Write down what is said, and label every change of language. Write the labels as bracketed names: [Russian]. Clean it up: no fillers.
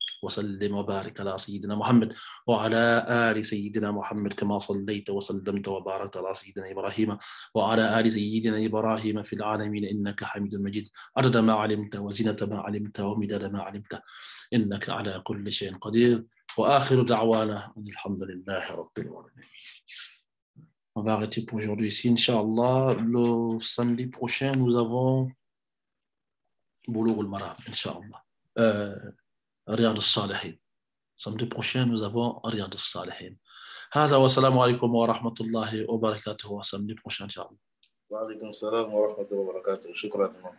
[Arabic] وسلم وبارك على سيدنا محمد وعلى آل سيدنا محمد كما صليت وسلمت وباركت على سيدنا إبراهيم وعلى آل سيدنا إبراهيم في العالمين إنك حميد مجيد عدد ما علمت وزنة ما علمت ومداد ما علمت إنك على كل شيء قدير وآخر دعوانا أن الحمد لله رب العالمين. [French] On va arrêter pour aujourd'hui ici, Inch'Allah. Le samedi prochain, nous avons Boulough al-Maram, Inch'Allah. Riyad al-Salihin. Samedi prochain, nous avons Riyad al-Salihin. [Arabic] هذا والسلام عليكم ورحمة الله وبركاته. [French] Samedi prochain, Inch'Allah. [Arabic] وعليكم السلام ورحمة الله وبركاته. شكرا.